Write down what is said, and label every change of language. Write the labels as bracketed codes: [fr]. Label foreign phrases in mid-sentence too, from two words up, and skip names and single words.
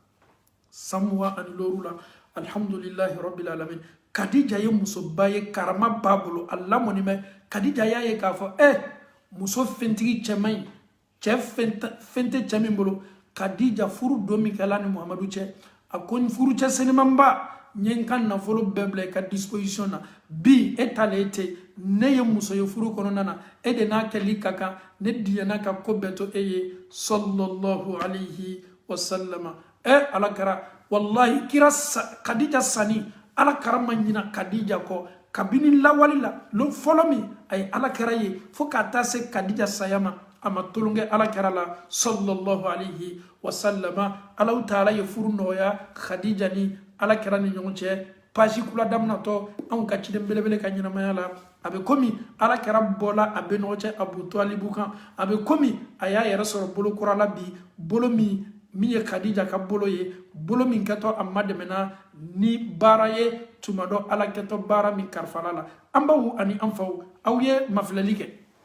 [bm] 25 la [ar] الحمد لله رب العالمين [bm] Khadija ye musoba ye karama b'a bolo a lamɔni mɛ Khadija y'a ye k'a fɔ muso fɛntigi cɛman in cɛ fɛn tɛ cɛ min bolo Khadija furu don min kɛla ni Muhamadu cɛ a ko n furu cɛ senimanba n ye n ka nafolo bɛɛ bila i ka disposition na bi e talen tɛ ne ye muso ye furu kɔnɔna na e de n'a kɛli ka kan ne diɲɛna ka ko bɛɛ to e ye [ar] صلى الله عليه وسلم [bm] ala kɛra wallahi kira Khadija sani ala kɛra ma ɲina Khadija kɔ kabini lawali la lo fɔlɔ min a ye ala kɛra ye fo ka taa se Khadija saya ma a ma tolonkɛ ala kɛra la [ar] صلى الله عليه وسلم الله تعالى [bm] ye furu nɔgɔya Khadija ni ala kɛra ni ɲɔgɔn cɛ page kula daminatɔ anw ka ciden belebele ka ɲɛnamaya la a bɛ komi ala kɛra bɔla a bɛ ɲɔgɔn cɛ Abu Talibu kan a bɛ komi a y'a yɛrɛ sɔrɔ bolo kura la bi bolo min ye Khadija ka bolo ye bolo min kɛtɔ a ma dɛmɛna ni baara ye tuma dɔ ala kɛtɔ baara min karifala la an baw ani an faw aw ye mafilɛli kɛ